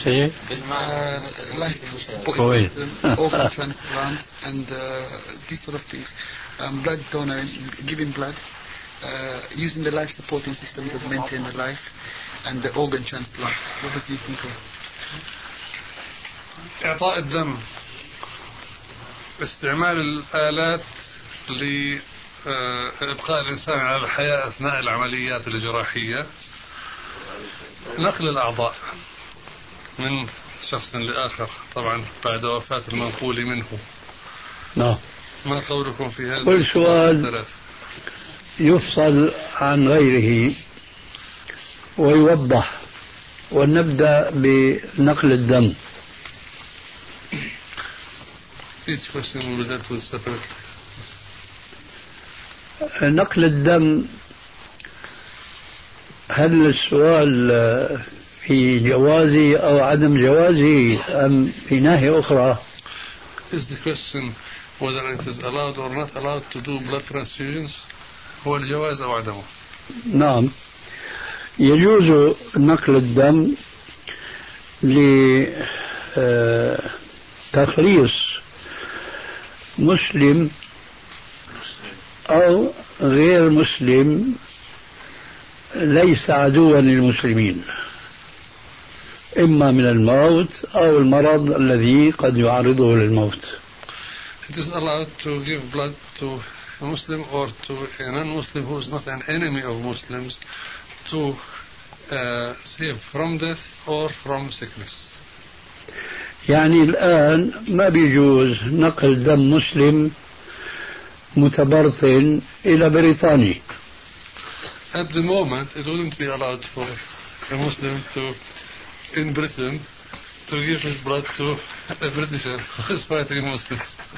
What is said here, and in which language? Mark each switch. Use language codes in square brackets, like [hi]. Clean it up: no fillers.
[en] Kuwait. Organ transplant and these sort of things. Blood donor, giving blood, using the life supporting system to maintain the life, and the organ transplant. What do you think of? [ar] إعطاء الدم, استعمال الآلات لإبقاء الإنسان على الحياة أثناء العمليات الجراحية, نقل الأعضاء من شخص لآخر طبعا بعد وفاة المنقول منه. نعم. ما قولكم في هذا؟ كل سؤال يفصل عن غيره ويوضح, ونبدأ بنقل الدم. [en] Each question will be dealt with separately. [ar] نقل الدم, هل السؤال في جوازه أو عدم جوازه أم في ناحية أخرى؟ [en] Is the question whether it is allowed or not allowed to do blood transfusions, [ar] هو الجواز أو عدمه؟ نعم, يجوز نقل الدم لتخليص مسلم أو غير مسلم ليس عدوا للمسلمين, إما من الموت أو المرض الذي قد يعرضه للموت. [en] It is allowed to give blood to a Muslim or to a non-Muslim who is not an enemy of Muslims to save from death or from sickness. [ar] يعني الآن ما بيجوز نقل دم مسلم متبرطن إلى بريطاني. [en] At the moment, it wouldn't be allowed for a Muslim to in Britain to give his blood to a Britisher who is fighting Muslims.